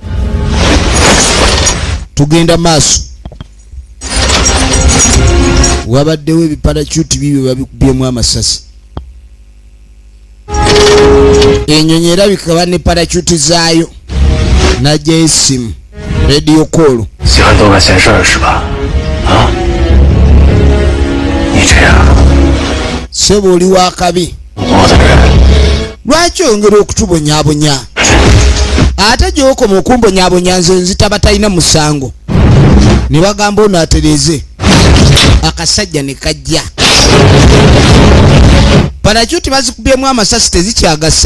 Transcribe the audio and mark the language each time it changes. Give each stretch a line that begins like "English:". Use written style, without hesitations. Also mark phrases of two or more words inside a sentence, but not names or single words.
Ganda: tugenda maaso. wabaddewo ebiparachuti bibyo babikubyemu amasasi. ennyonyi erabika ba ne parachuti zaayo. najjayo essimu
English: radio call.
Chinese: 喜欢多管闲事儿是吧？啊？你这样，
Ganda: sebo oli wa kabi.
Chinese: 我的人
Ganda: lwaki oyongera okutubonyaabonya? ate gy'okoma okumbonyaabonya nze nzitaba talina musango. ne bagamba ono atereze. akasajja ne kajja. parachuti bazikubyemu amasasi tezikyagasa.